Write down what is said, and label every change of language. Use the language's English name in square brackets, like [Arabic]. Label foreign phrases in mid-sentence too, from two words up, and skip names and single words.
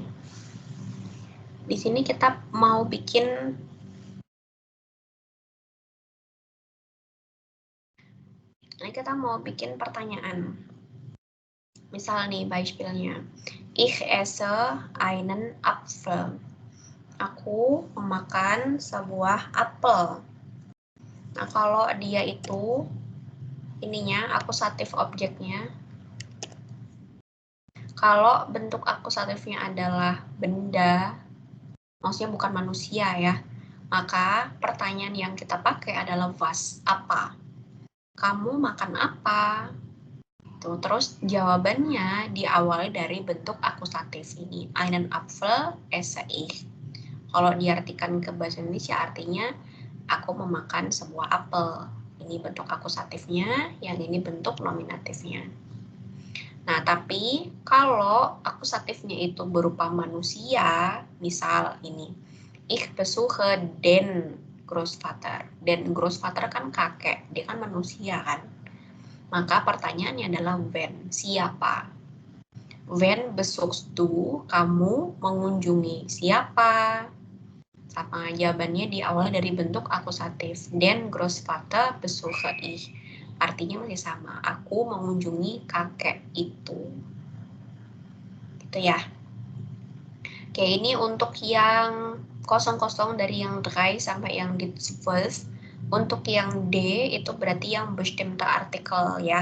[Indonesian] Di sini kita mau bikin pertanyaan. Misal nih, Beispielnya. [German] Ich esse einen Apfel. [Indonesian] Aku memakan sebuah apel. Nah, kalau dia itu ininya akusatif objeknya. Kalau bentuk akusatifnya adalah benda, maksudnya bukan manusia ya, maka pertanyaan yang kita pakai adalah was, apa? Kamu makan apa? Tuh, terus jawabannya diawali dari bentuk akusatif ini. [German] Einen Apfel esse ich. [Indonesian] Kalau diartikan ke bahasa Indonesia artinya aku memakan sebuah apel. Ini bentuk akusatifnya, yang ini bentuk nominatifnya. Nah, tapi kalau akusatifnya itu berupa manusia, misal ini, [German] ich besuche den Großvater. Den Großvater [Indonesian] kan kakek, dia kan manusia kan. Maka pertanyaannya adalah when, siapa? [German] When besuchst du, [Indonesian] kamu mengunjungi siapa? Sama jawabannya diawali dari bentuk akusatif. [German] Den Großvater besuche ich. [Indonesian] Artinya masih sama, aku mengunjungi kakek itu. Gitu ya. Oke, ini untuk yang kosong-kosong dari yang 3 sampai yang di 12. Untuk yang D itu berarti yang [German] bestimmte Artikel [Indonesian] ya.